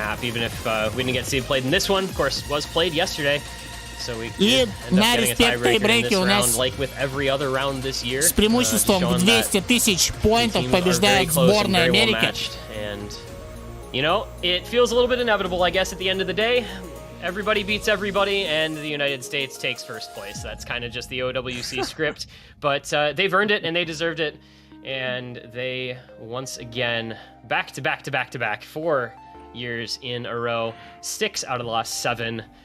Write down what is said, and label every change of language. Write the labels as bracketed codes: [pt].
[en] Even if we didn't get to see it played in this one, of course, was played yesterday. [ru] И на респект тайбрейке у нас с преимуществом в 200 тысяч поинтов побеждает сборная Америки. [en] You know, it feels a little bit inevitable, I guess, at the end of the day. Everybody beats everybody, and the United States takes first place. That's kind of just the OWC script, but they've earned it, and they deserved it. And they, once again, back to back, 4 years in a row, 6 out of the last 7.